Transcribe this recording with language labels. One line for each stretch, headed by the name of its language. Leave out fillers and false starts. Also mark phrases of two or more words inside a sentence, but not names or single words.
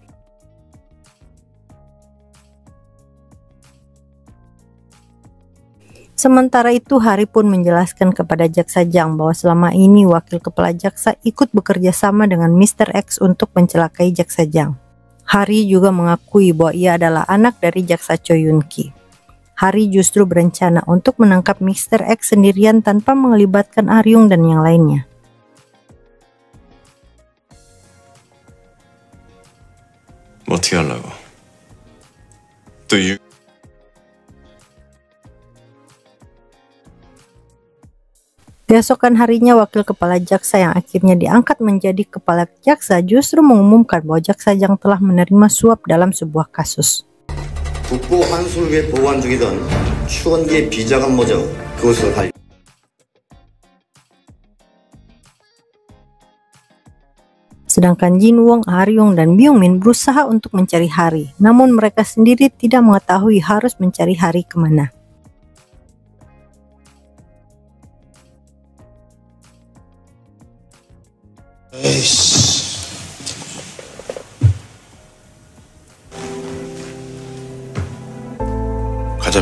Indonesian: Sementara itu Hari pun menjelaskan kepada Jaksa Jang bahwa selama ini wakil kepala jaksa ikut bekerja sama dengan Mr. X untuk mencelakai Jaksa Jang. Hari juga mengakui bahwa ia adalah anak dari jaksa Cho Yun-ki. Hari justru berencana untuk menangkap Mr. X sendirian tanpa melibatkan Aryung dan yang lainnya.
Korean: 어떻게 하려고? 또
Indonesian: Keesokan harinya wakil kepala jaksa yang akhirnya diangkat menjadi kepala jaksa justru mengumumkan bahwa Jaksa Jang telah menerima suap dalam sebuah kasus.
Korean: 국고 환수를 위해 보관 중이던 추원기의 비자금모자 그것을 할
Indonesian: Sedangkan Jinwoo, Aryung, dan Byung-min berusaha untuk mencari Hari, namun mereka sendiri tidak mengetahui harus mencari Hari kemana.
Korean: 가자며.